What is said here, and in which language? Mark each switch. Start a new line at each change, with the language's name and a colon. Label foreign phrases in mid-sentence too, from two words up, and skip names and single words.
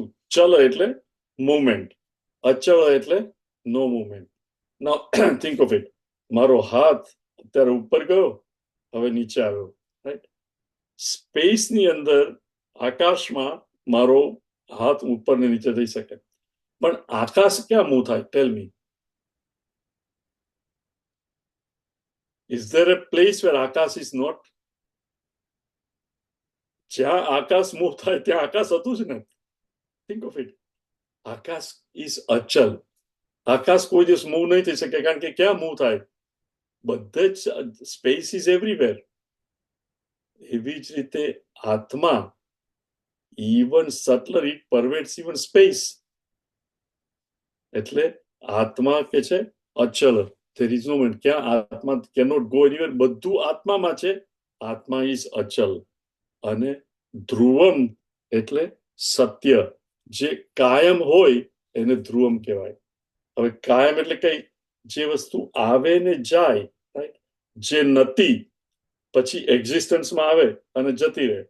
Gujarati: ચલ એટલે મુવમેન્ટ, અચળ એટલે
English: no movement. Now think of it.
Gujarati: મારો હાથ અત્યારે ઉપર ગયો, હવે નીચે આવ્યો, રાઈટ? સ્પેસની અંદર, આકાશમાં મારો હાથ ઉપર ને નીચે થઈ શકે, પણ આકાશ ક્યાં મૂવ થાય?
English: Tell me. Is there a place where આકાશ is not?
Gujarati: જ્યાં આકાશ મૂવ થાય ત્યાં આકાશ હતું જ ને.
English: Think of it. આકાશ ઇઝ અચલ.
Gujarati: આકાશ કોઈ દિવસ મૂવ નહીં થઈ શકે, કારણ કે ક્યાં મૂવ થાય? બધે જ
English: space is everywhere.
Gujarati: એવી જ રીતે આત્મા,
English: even subtler, it pervades even space.
Gujarati: એટલે આત્મા કે છે અચલ,
English: there is no moment.
Gujarati: ક્યાં આત્મા
English: cannot go anywhere,
Gujarati: બધું આત્મામાં છે. આત્મા ઇઝ અચલ. અને ધ્રુવમ એટલે સત્ય, જે કાયમ હોય એને ધ્રુવમ કહેવાય. હવે કાયમ એટલે કઈ? જે વસ્તુ આવે ને જાય, રાઈટ? જે નથી પછી એક્ઝિસ્ટન્સમાં આવે અને જતી રહે.